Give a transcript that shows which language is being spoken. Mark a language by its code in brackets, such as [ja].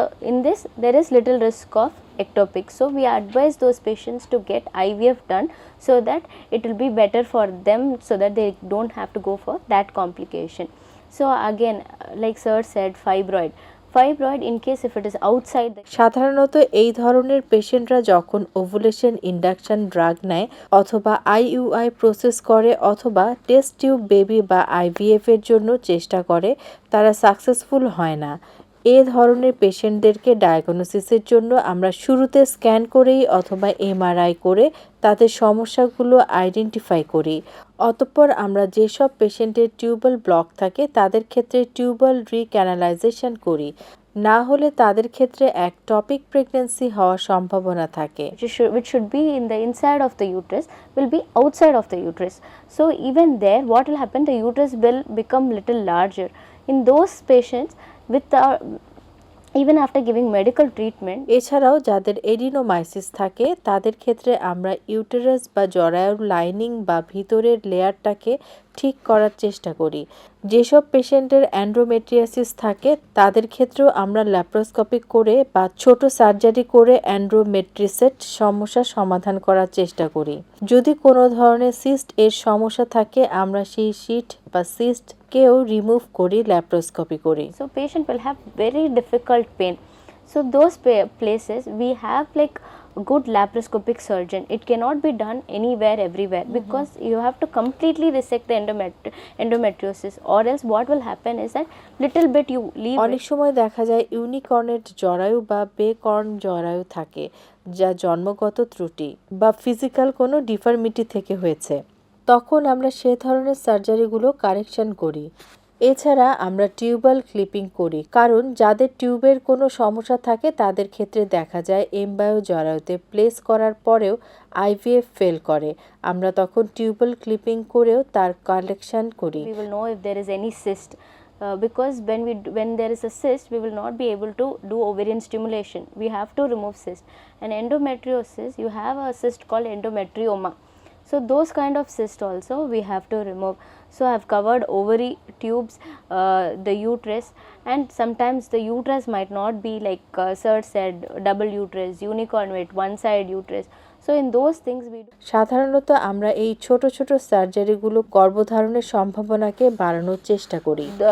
[en] In this there is little risk of ectopic, so we advise those patients to get IVF done so that it will be better for them, so that they don't have to go for that complication. So again, like sir said, fibroid in case if it is outside the [bn] সাধারণত এই ধরনের পেশেন্টরা যখন ovulation induction drug নেয় অথবা IUI process করে অথবা test tube baby বা IVF এর জন্য চেষ্টা করে, তারা সাকসেসফুল হয় না। এ ধরনের পেশেন্টদেরকে ডায়াগনোসিসের জন্য আমরা শুরুতে স্ক্যান করেই অথবা এমআরআই করে তাদের সমস্যাগুলো আইডেন্টিফাই করি। অতঃপর আমরা যেসব পেশেন্টের টিউবাল ব্লক থাকে তাদের ক্ষেত্রে টিউবাল রিক্যানালাইজেশন করি, না হলে তাদের ক্ষেত্রে একটপিক প্রেগন্যান্সি হওয়ার সম্ভাবনা থাকে। [en] which should be in the inside of the uterus will be outside of the uterus. So even there what will happen, the uterus will become little larger. In those patients with even after giving medical treatment. [bn] এছাড়াও যাদের এডিনোমাইসিস থাকে তাদের ক্ষেত্রে আমরা uterus বা জরায়ুর lining বা ভিতরের লেয়ারটাকে ঠিক করার চেষ্টা করি। যেসব পেশেন্টের অ্যান্ড্রোমেট্রিয়াসিস থাকে তাদের ক্ষেত্রেও আমরা ল্যাপ্রোস্কোপি করে বা ছোট সার্জারি করে অ্যান্ড্রোমেট্রিসের সমস্যা সমাধান করার চেষ্টা করি। যদি কোনো ধরনের সিস্ট এর সমস্যা থাকে আমরা সেই সিট বা সিস্টকেও রিমুভ করি, ল্যাপ্রোস্কোপি করি। [en] So patient will have very difficult pain. So those places we have like good laparoscopic surgeon. It cannot be done anywhere everywhere because you have to completely resect the endometriosis, or else what will happen is that little bit you leave. [bn] অনেক সময় দেখা যায় ইউনিকর্নেট জরায়ু বা বেকর্ন জরায়ু থাকে যা জন্মগত ত্রুটি বা ফিজিক্যাল কোনো ডিফর্মিটি থেকে হয়েছে, তখন আমরা সে ধরনের সার্জারিগুলো কারেকশন করি। এছাড়া আমরা টিউবাল ক্লিপিং করি, কারণ যাদের টিউবের কোনো সমস্যা থাকে তাদের ক্ষেত্রে দেখা যায় এমব্রায়ো জরায়ুতে প্লেস করার পরেও আইভিএফ ফেল করে। আমরা তখন টিউবাল ক্লিপিং করেও তার কালেকশন করি। [en] We will know if there is any cyst. Because when there is a cyst, we will not be able to do ovarian stimulation. We have to remove cyst. And endometriosis, you have a cyst called endometrioma. So those kind of cysts also we have to remove. So I have covered ovary, tubes, the uterus, and sometimes the uterus might not be like Sir said, double uterus, unicorn with one side uterus. So in those things we do. [bn] সাধারণত আমরা এই ছোট ছোট সার্জারিগুলো গর্ভধারণের সম্ভাবনাকে বাড়ানোর চেষ্টা করি।